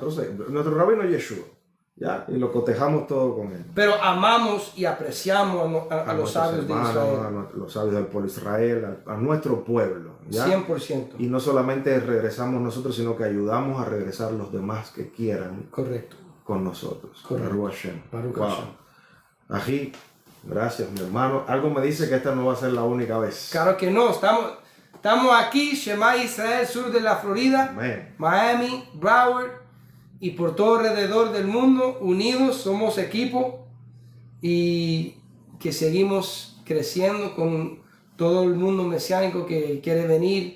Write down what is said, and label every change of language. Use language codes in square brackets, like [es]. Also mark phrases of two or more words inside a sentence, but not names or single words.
[es] Nuestro rabino es Yeshua, ¿ya? Y lo cotejamos todo con él. Pero amamos y apreciamos a los sabios de Israel. A los sabios del pueblo de Israel, a nuestro pueblo, ¿ya? 100%. Y no solamente regresamos nosotros, sino que ayudamos a regresar los demás que quieran. Correcto. Con nosotros. Correcto. [he] ברוך השם. [es] Baruch Wow. Hashem. Ají, gracias, mi hermano. Algo me dice que esta no va a ser la única vez. Claro que no. Estamos aquí, Shema Israel, sur de la Florida, Amén. Miami, Broward, y por todo alrededor del mundo, unidos, somos equipo, y que seguimos creciendo con todo el mundo mesiánico que quiere venir.